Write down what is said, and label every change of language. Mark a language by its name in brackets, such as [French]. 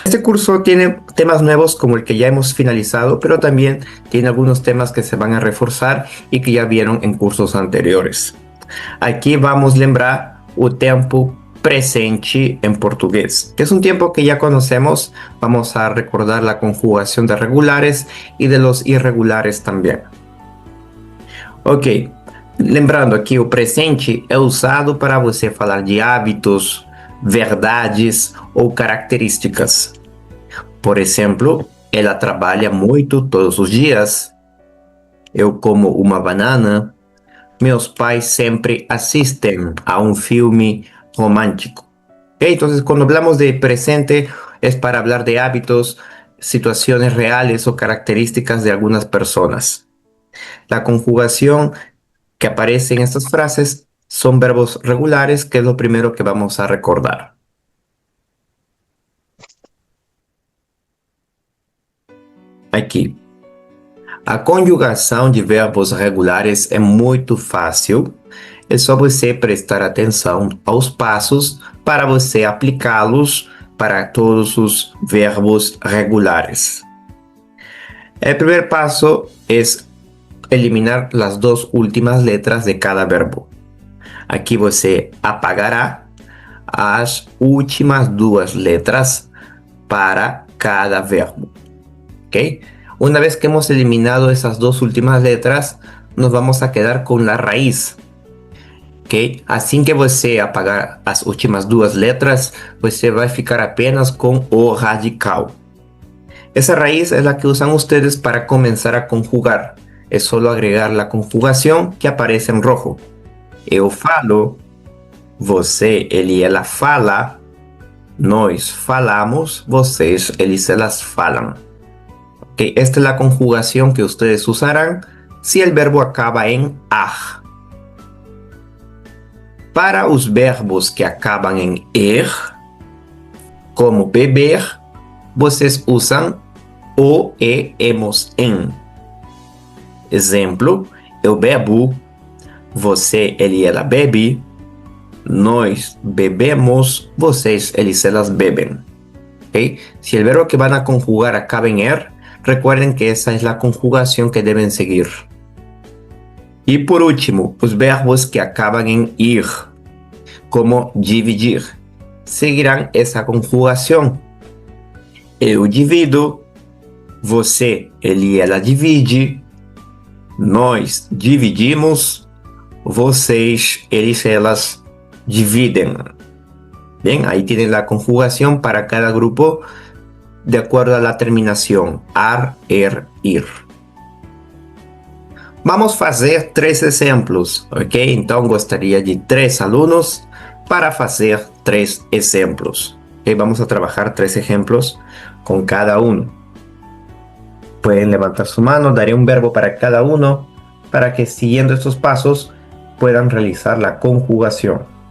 [Spanish] Este curso tiene temas nuevos como el que ya hemos finalizado, pero también tiene algunos temas que se van a reforzar y que ya vieron en cursos anteriores. Aquí vamos a [Portuguese] lembrar o tempo presente [Spanish] en portugués, que es un tiempo que ya conocemos. Vamos a recordar la conjugación de regulares y de los irregulares también. Ok. [Portuguese] Lembrando aqui, o presente é usado para você falar de hábitos, verdades ou características. Por exemplo, ela trabalha muito todos os dias. Eu como uma banana. Meus pais sempre assistem a um filme romântico. Okay? [Spanish] Entonces, cuando hablamos de presente, es para hablar de hábitos, situaciones reales o características de algunas personas. La conjugación que aparece en estas frases son verbos regulares, que es lo primero que vamos a recordar. [Portuguese] Aqui. A conjugação de verbos regulares é muito fácil. É só você prestar atenção aos passos para você aplicá-los para todos os verbos regulares. [Spanish] El primer paso es eliminar las 2 últimas letras de cada verbo. [Portuguese] Aqui você apagará as últimas 2 letras para cada verbo. ¿Ok? [Spanish] Una vez que hemos eliminado esas 2 últimas letras, nos vamos a quedar con la raíz. ¿Ok? [Portuguese] Assim que você apagar as últimas 2 letras, você vai ficar apenas com o radical. [Spanish] Esa raíz es la que usan ustedes para comenzar a conjugar. Es solo agregar la conjugación que aparece en rojo. [Portuguese] Eu falo, você, ele, ela fala, nós falamos, vocês, eles, elas falam. [Spanish] Okay, esta es la conjugación que ustedes usarán si el verbo acaba en ar. [Portuguese] Para os verbos que acabam em er, como beber, vocês usam o, e, emos, em. Exemplo, eu bebo, você, ele, ela bebe, nós bebemos, vocês, eles, elas beben. [Spanish] ¿Okay? Si el verbo que van a conjugar acaba en er, recuerden que esa es la conjugación que deben seguir. Y por último, los verbos que acaban en ir, como dividir, seguirán esa conjugación. [Portuguese] Eu divido, você, ele, ela divide, nós dividimos, vocês, eles, elas dividem. [Spanish] Bien, ahí tienen la conjugación para cada grupo de acuerdo a la terminación. Ar, ir. [Portuguese] Vamos fazer 3 exemplos, ok? Então, gostaria de 3 alunos para fazer 3 exemplos. [Spanish] Ok, vamos a trabajar 3 ejemplos con cada uno. Pueden levantar su mano, daré un verbo para cada uno para que siguiendo estos pasos puedan realizar la conjugación.